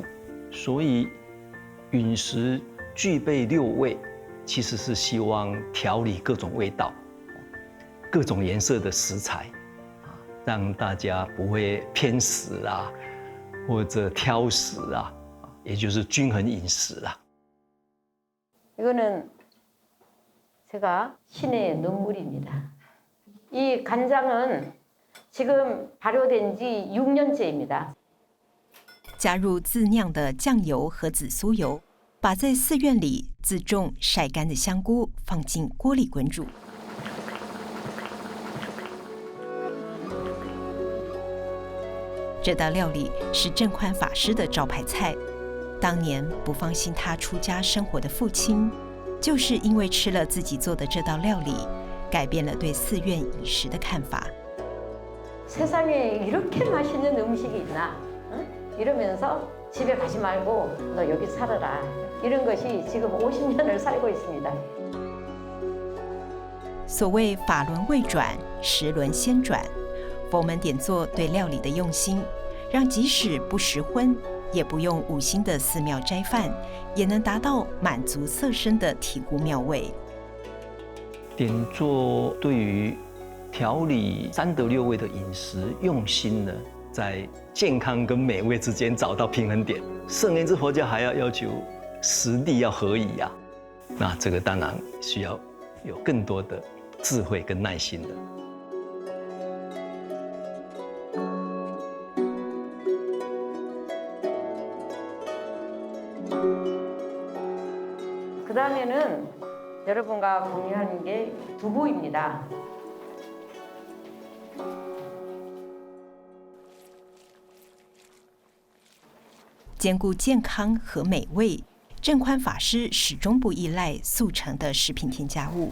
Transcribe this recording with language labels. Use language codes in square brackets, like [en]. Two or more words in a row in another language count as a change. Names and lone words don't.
[zh] 所以饮食具备6味，其实是希望调理各种味道、各种颜色的食材，让大家不会偏食啊，或者挑食啊，也就是均衡饮食啦。 [ko] 이거는 제가 신의 눈물입니다. 이 간장은 지금 발효된 지 6년째입니다. [zh] 加入自酿的酱油和紫苏油，把在寺院里自种晒干的香菇放进锅里滚煮。这道料理是正宽法师的招牌菜。当年不放心他出家生活的父亲，就是因为吃了自己做的这道料理，改变了对寺院饮食的看法。 [ko] 세상에 이렇게 맛있는 음식이 있나? 응? 이러면서 집에 가지 말고 너 여기 살아라. 이런 것이 지금 50년을 살고 있습니다. [zh] 所谓法轮未转，时轮先转。佛门典座对料理的用心，让即使不食荤，也不用5星的寺庙斋饭，也能达到满足色身的体悟妙味。典座对于调理3德6味的饮食用心呢，在健康跟美味之间找到平衡点。圣严之佛教还要求实地要合宜啊，那这个当然需要有更多的智慧跟耐心的。 [ko] 그 다음에는 여러분과 공유하는 게 두부입니다. [zh] " 兼顾健康和美味，正宽法师始终不依赖速成的食品添加物。